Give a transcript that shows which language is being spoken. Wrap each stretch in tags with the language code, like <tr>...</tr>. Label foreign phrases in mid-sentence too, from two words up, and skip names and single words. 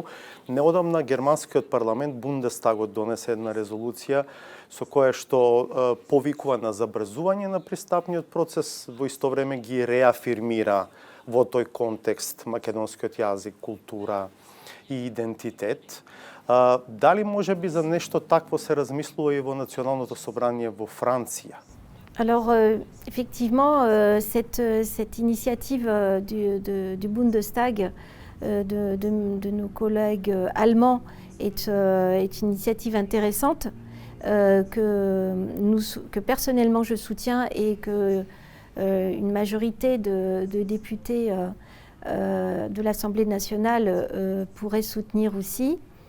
<mk>Неодамна германскиот парламент, Бундестагот, донесе една резолуција со која што повикува на забрзување на пристапниот процес, во исто време ги реафирмира во тој контекст македонскиот јазик, култура и идентитет. Дали може би за нешто такво се размислува и во Националното собрание во Франција?</mk> <fr>Alors, effectivement, cette initiative du Bundestag de nos collègues allemands est une initiative intéressante que personnellement je soutiens et que une majorité de députés de l'Assemblée nationale pourrait soutenir aussi.</fr>